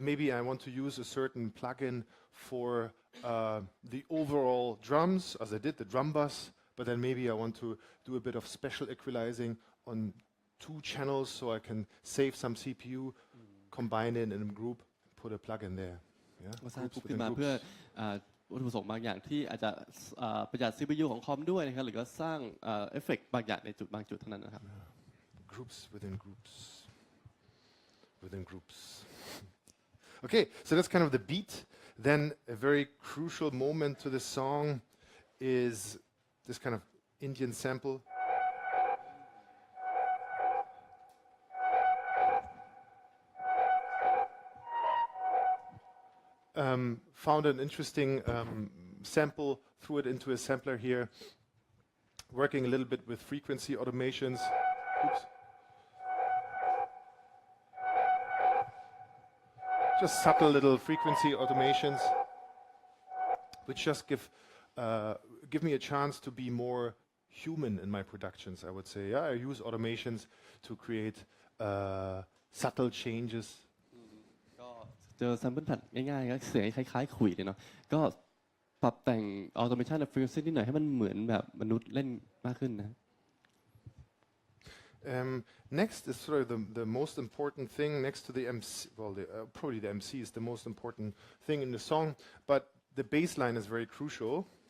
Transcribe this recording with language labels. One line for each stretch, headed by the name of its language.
English: Maybe I want to use a certain plugin for the overall drums, as I did the drum bass, but then maybe I want to do a bit of special equalizing on 2 channels so I can save some CPU, combine it in a group, put a plugin there. Yeah?
Thai: ก็สร้างกลุ่มขึ้นมาเพื่อวัตถุประสงค์บางอย่างที่อาจจะประหยัด CPU ของคอมด้วยนะครับหรือก็สร้างเอฟเฟกต์บางอย่างในจุดบางจุดเท่านั้นนะครับ
English: Groups within groups within groups. Okay, so that's kind of the beat. Then a very crucial moment to the song is this kind of Indian sample. Found an interesting sample, threw it into a sampler here, working a little bit with frequency automations. Oops. Just subtle little frequency automations, which just give me a chance to be more human in my productions, I would say. Yeah, I use automations to create subtle changes.
Thai: ก็ เจอ sample pad ง่ายๆก็เสียงคล้ายๆขลุ่ยเลยเนาะก็ปรับแต่ง automation และ frequency นิดหน่อยให้มันเหมือนแบบมนุษย์เล่นมากขึ้นนะ
English: Next is sort of the most important thing next to the MC. Well, probably the MC is the most important thing in the song, but the bass line is very crucial.